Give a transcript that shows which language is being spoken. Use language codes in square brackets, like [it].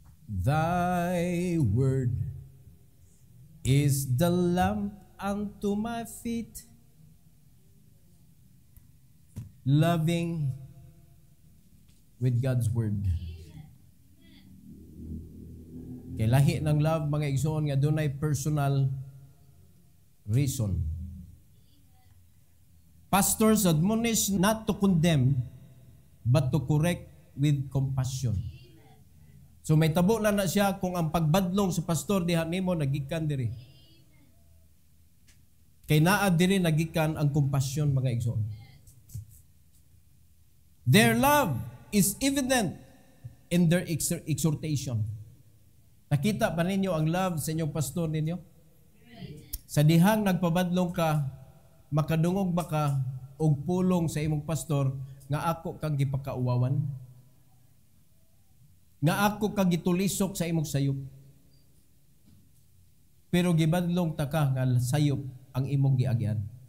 [en] Thy word is the lamp unto my feet, loving with God's word. [ceb] Kay lahi ng love mga igsoon nga dunay personal reason. [en] Pastors admonish not to condemn, but to correct with compassion. [ceb] So may tabo na siya kung ang pagbadlong sa pastor diha nimo nagikan diri. Kay naa diri nagikan ang compassion mga igsoon. [en] Their love is evident in their exhortation. [ceb] Nakita ba ninyo ang love sa inyong pastor ninyo? Sa dihang nagpabadlong ka, makadungog ba ka og pulong sa imong pastor nga ako kang gipakauwawan? Nga ako kang gitulisok sa imong sayop? Pero gibadlong ta ka nga sayop ang imong giagyan.